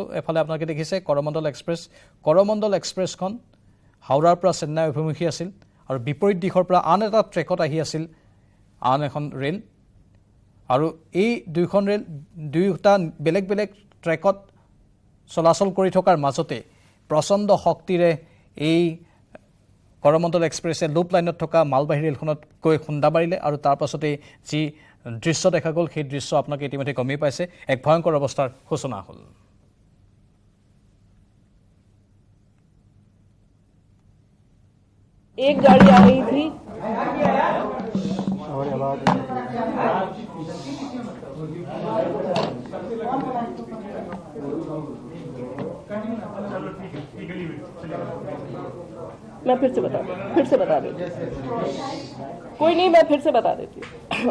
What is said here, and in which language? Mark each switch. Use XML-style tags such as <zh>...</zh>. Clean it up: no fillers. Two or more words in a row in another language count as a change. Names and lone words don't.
<as>এফালে আপোনালোকে দেখিছে কৰমণ্ডল এক্সপ্ৰেছখন হাওৰাৰ পৰা চেন্নাই অভিমুখী আছিল, আৰু বিপৰীত দিশৰ পৰা আন এটা ট্ৰেকত আহি আছিল আন এখন ৰেল, আৰু এই দুয়োখন ৰেল দুয়োটা বেলেগ বেলেগ ট্ৰেকত চলাচল কৰি থকাৰ মাজতে প্ৰচণ্ড শক্তিৰে এই কৰমণ্ডল এক্সপ্ৰেছে লুপ লাইনত থকা মালবাহী ৰেলখনত গৈ খুন্দা মাৰিলে, আৰু তাৰ পাছতেই যি দৃশ্য দেখা গ'ল সেই দৃশ্য আপোনালোকে ইতিমধ্যে গমেই পাইছে। এক ভয়ংকৰ অৱস্থাৰ সূচনা হ'ল।</as> <hi>एक गाड़ी आ रही थी, मैं फिर से बता देती कोई नहीं, मैं फिर से बता देती हूँ।</hi>